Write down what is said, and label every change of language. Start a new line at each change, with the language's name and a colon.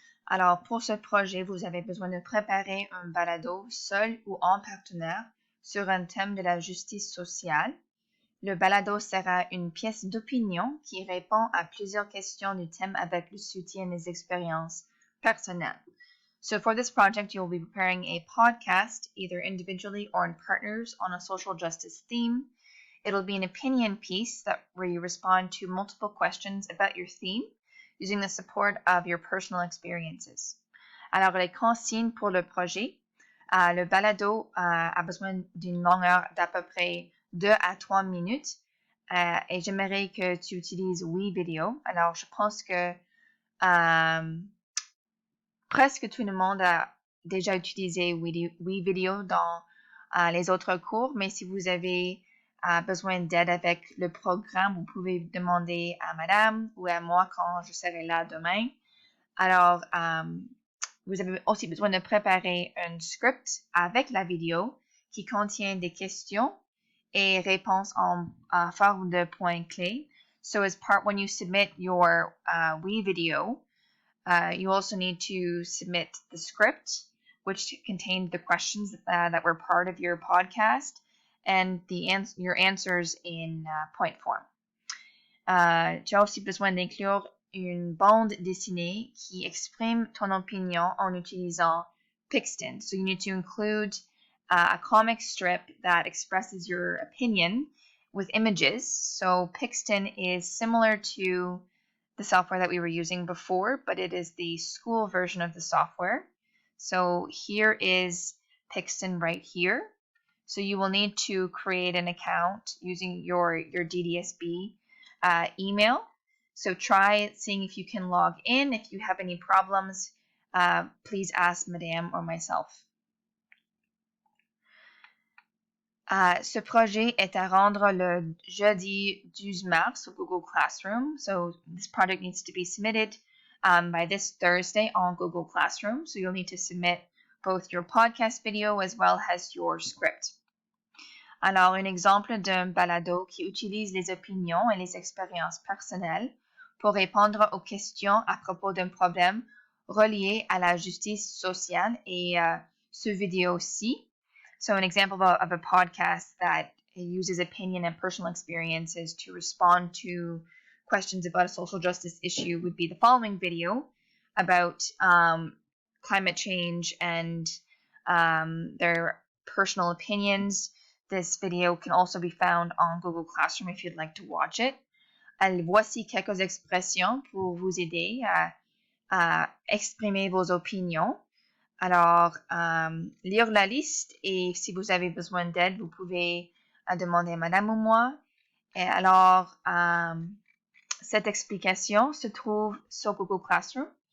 French: Alors pour ce projet, vous avez besoin de préparer un balado seul ou en partenaire sur un thème de la justice sociale. Le balado sera une pièce d'opinion qui répond à plusieurs questions du thème avec le soutien des expériences personnelles.
English: So for this project, you'll be preparing a podcast, either individually or in partners, on a social justice theme. It'll be an opinion piece where you respond to multiple questions about your theme using the support of your personal experiences.
French: Alors, les consignes pour le projet. Le balado a besoin d'une longueur d'à peu près 2 à 3 minutes et j'aimerais que tu utilises WeVideo. Alors, je pense que presque tout le monde a déjà utilisé WeVideo dans les autres cours, mais si vous avez besoin d'aide avec le programme, vous pouvez demander à madame ou à moi quand je serai là demain. Alors, vous avez aussi besoin de préparer un script avec la vidéo qui contient des questions et réponses en forme de points clés.
English: So as part when you submit your WeVideo, you also need to submit the script, which contained the questions that were part of your podcast, and your answers in point form.
French: Tu as aussi besoin d'inclure une bande dessinée qui exprime ton opinion en utilisant Pixton.
English: So you need to include a comic strip that expresses your opinion with images. So Pixton is similar to the software that we were using before, but it is the school version of the software. So here is Pixton right here. So you will need to create an account using your DDSB email. So try seeing if you can log in. If you have any problems, please ask Madame or myself.
French: Ce projet est à rendre le jeudi 12 mars au Google Classroom.
English: So this project needs to be submitted by this Thursday on Google Classroom. So you'll need to submit both your podcast video as well as your script.
French: Alors, un exemple d'un balado qui utilise les opinions et les expériences personnelles pour répondre aux questions à propos d'un problème relié à la justice sociale et ce vidéo-ci.
English: So an example of a podcast that uses opinion and personal experiences to respond to questions about a social justice issue would be the following video about climate change and their personal opinions. This video can also be found on Google Classroom if you'd like to watch it.
French: Voici quelques expressions pour vous aider à exprimer vos opinions. Alors, lire la liste et si vous avez besoin d'aide, vous pouvez demander à madame ou moi. Et alors, cette explication se trouve sur Google Classroom.